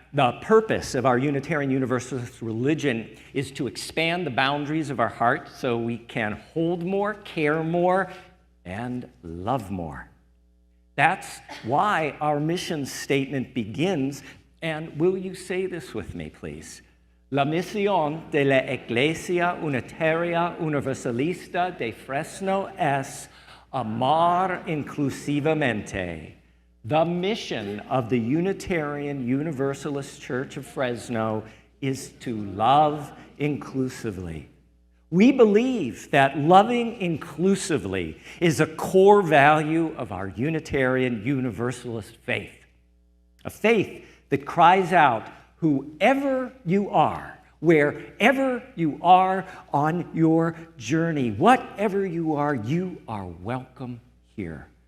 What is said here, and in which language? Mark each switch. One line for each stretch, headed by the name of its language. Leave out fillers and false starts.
English: the purpose of our Unitarian Universalist religion is to expand the boundaries of our heart so we can hold more, care more, and love more. That's why our mission statement begins, and will you say this with me, please?
Spanish: La misión de la Iglesia Unitaria Universalista de Fresno es amar inclusivamente.
English: The mission of the Unitarian Universalist Church of Fresno is to love inclusively. We believe that loving inclusively is a core value of our Unitarian Universalist faith, a faith that cries out, whoever you are, wherever you are on your journey, whatever you are welcome here.